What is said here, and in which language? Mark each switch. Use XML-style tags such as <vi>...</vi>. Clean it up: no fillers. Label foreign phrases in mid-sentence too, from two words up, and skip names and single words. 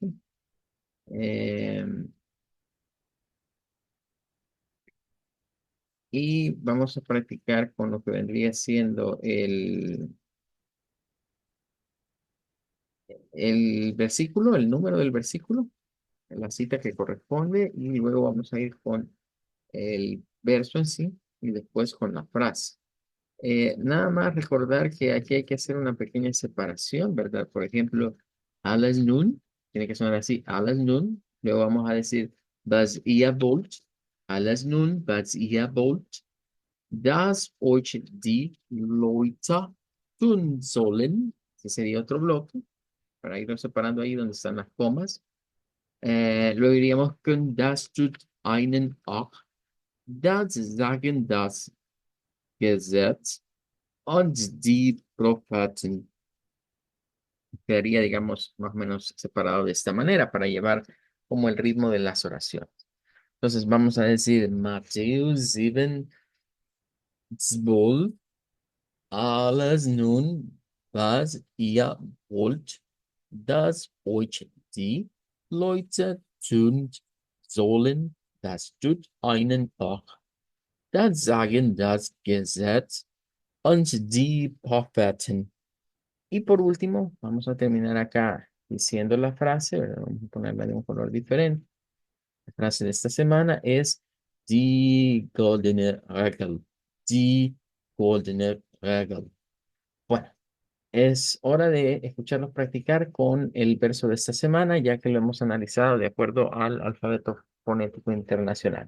<es>Eh, y vamos a practicar con lo que vendría siendo el versículo, el número del versículo, la cita que corresponde, y luego vamos a ir con el verso en sí y después con la frase. Nada más recordar que aquí hay que hacer una pequeña separación, ¿verdad? Por ejemplo,</es> <de>alles nun,</de> <es>tiene que sonar así,</es> <de>alles nun.</de> <es>Luego vamos a decir,</es> <de>was ihr wollt, alles nun, was ihr wollt, das euch die Leute tun sollen.</de> <es>Ese sería otro bloque, para irnos separando ahí donde están las comas. Luego iríamos con</es> <de>das tut einen auch, das sagen das Gesetz und die Propheten.</de> <es>Quedaría, digamos, más o menos separado de esta manera para llevar como el ritmo de las oraciones. Entonces vamos a decir</es> <de>Matthew 7, 12, alles nun, was ihr wollt, dass euch die Leute tun sollen, das tut einen auch. Das sagen das Gesetz und die Propheten.</de> <es>Y por último, vamos a terminar acá diciendo la frase, ¿verdad? Vamos a ponerla de un color diferente. La frase de esta semana es</es> <de>Die goldene Regel. Die goldene Regel.</de> <es>Bueno, es hora de escucharnos practicar con el verso de esta semana, ya que lo hemos analizado de acuerdo al alfabeto fonético internacional.</es>